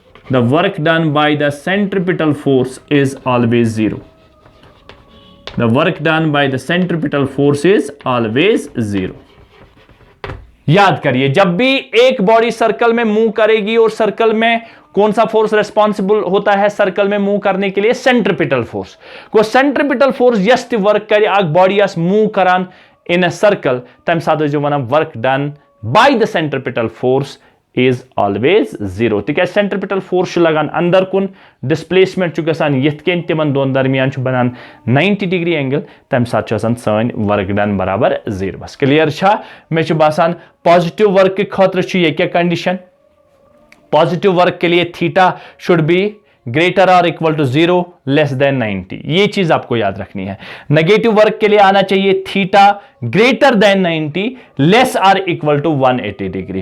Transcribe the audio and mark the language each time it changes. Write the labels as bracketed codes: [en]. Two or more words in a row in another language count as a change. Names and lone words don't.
[en] the work done by the centripetal force is always 0. The work done by the centripetal force is always 0. [hi] याद करिए, जब भी एक [en] body circle [hi] में मूव करेगी और सर्कल में कौन सा [en] force responsible [hi] होता है सर्कल में मूव करने के लिए? [en] centripetal force. [ks] को [en] centripetal force [ks] यस वर्क करे अग बॉडी यस मूव करान [en] in a circle, [ks] तम साथ जो वनान [en] work done by the centripetal force is always 0. [ks] तिक सेंट्रिपिटल फोर्स लगान अंदर कुन, डिस्प्लेसमेंट गसान यथ केन तिमन दोन दरमियान बनान 90 [en] degree angle, [ks] तम साथ सन [en] work done [ks] बराबर 0. बस क्लियर छा? मे बासान [en] positive work [ks] के खतर ये क्या कंडीशन? [en] positive work [hi] के लिए [en] theta should be greater [hi] और [en] equal to 0 less than 90. [hi] ये चीज आपको याद रखनी है. [en] negative work [hi] के लिए आना चाहिए [en] theta greater than 90 less [hi] और [en] equal to 180 degree.